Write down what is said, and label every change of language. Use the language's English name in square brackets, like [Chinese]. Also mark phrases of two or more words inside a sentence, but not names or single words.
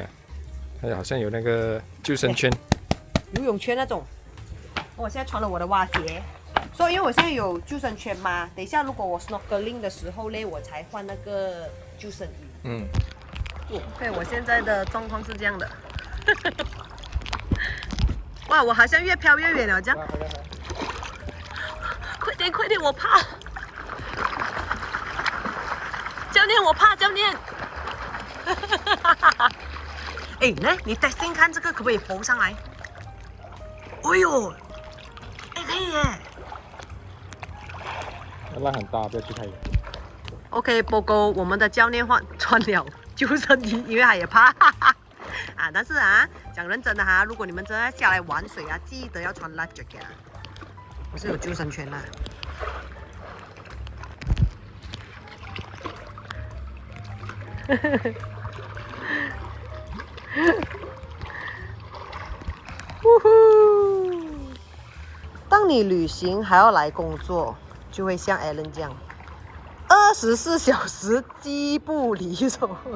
[Chinese] 它好像有那個救生圈、游泳圈那種。我現在穿了我的蛙鞋，所以因為我現在有救生圈嘛，等一下如果我 snorkeling 的時候嘞，我才換那個救生衣。对，我現在的狀況是這樣的。哇，我好像越飄越遠了，這樣。快點，快點，我怕。教練，我怕，教練。哎，來，你 testing 看這個可不可以浮上來？哎呦，哎，可以耶。浪很大，不要去太遠。 OK， 報告我們的教練穿了救生衣，因為他也怕。啊，但是啊，講認真的哈，如果你們真的下來玩水啊，記得要穿 [English] life jacket [Chinese] 啊，我是有救生圈的。當你旅行還要來工作，就會像 Alan 這樣，24小時機不離手。